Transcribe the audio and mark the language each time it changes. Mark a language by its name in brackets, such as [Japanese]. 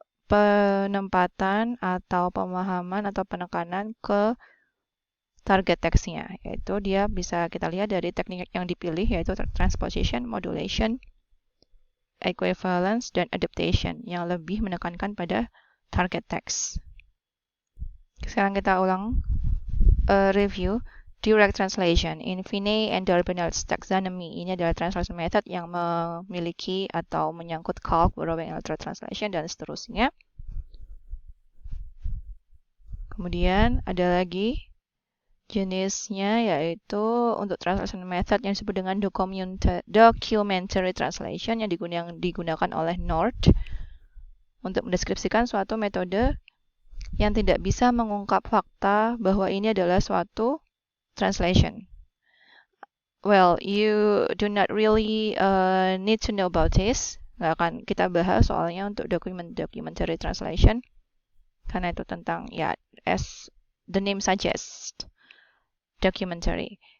[Indonesian] penempatan atau pemahaman atau penekanan ke target teksnya, yaitu dia bisa kita lihat dari teknik yang dipilih, yaitu transposition, modulation, equivalence, dan adaptation yang lebih menekankan pada target text. Sekarang kita ulang review. [English] Direct translation in Finney and Darbonnet's taxonomy. [Indonesian] Ini adalah translation method yang memiliki atau menyangkut calque, borrowing, literal translation, dan seterusnya. Kemudian ada lagi jenisnya, yaitu untuk translation method yang disebut dengan documentary translation yang digunakan oleh North untuk mendeskripsikan suatu metode yang tidak bisa mengungkap fakta bahwa ini adalah suatu translation. [English] Well, you do not really need to know about this. [Indonesian] Nggak akan kita bahas soalnya untuk documentary translation. Karena itu tentang, ya, [English] as the name suggests, [Indonesian] documentary.